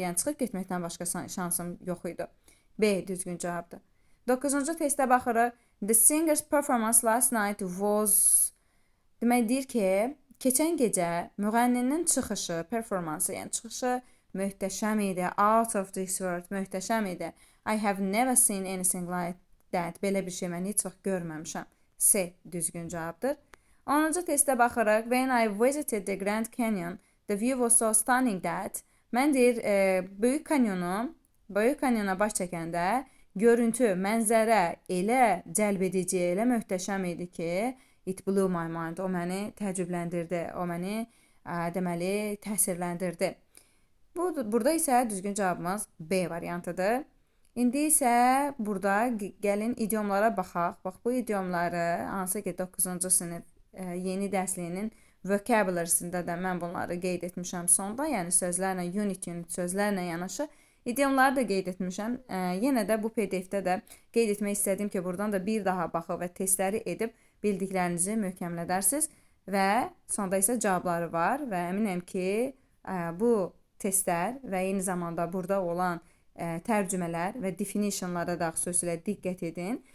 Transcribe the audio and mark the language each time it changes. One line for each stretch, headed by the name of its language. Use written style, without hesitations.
Azerbaijani: Yəni çıxıb getməkdən başqa şansım yox idi. B düzgün cavabdır. 9-cu testə baxırıq.
English: The singer's performance last night was,
Azerbaijani: demək deyir ki, keçən gecə müğənninin çıxışı, performansı, yəni çıxışı möhtəşəm idi.
English: Out of this world,
Azerbaijani: möhtəşəm idi.
English: I have never seen anything like that.
Azerbaijani: Belə bir şey mən heç vaxt görməmişəm. C düzgün cavabdır. 10-cu testə baxırıq.
English: When I visited the Grand Canyon, the view was so stunning that,
Azerbaijani: mən deyir, Böyük Kanyona baş çəkəndə görüntü, mənzərə elə cəlb edici, elə möhtəşəm idi ki,
English: it blew my mind.
Azerbaijani: O məni təəccübləndirdi, o məni deməli təsirləndirdi. Burada isə düzgün cavabımız B variantıdır. İndi isə burada gəlin idiomlara baxaq. Bax, bu idiomları hansı ki 9-cu sinif yeni dərsliyinin vocabulary'sində də mən bunları qeyd etmişəm sonda, yəni sözlərlə, unit sözlərlə yanaşı İdiomları da qeyd etmişəm. Yenə də bu PDF-də də qeyd etmək istədim ki, buradan da bir daha baxıb və testləri edib bildiklərinizi möhkəmlədərsiniz və sonda isə cavabları var və əminəm ki, bu testlər və eyni zamanda burada olan tərcümələr və definitionlara da xüsusilə diqqət edin.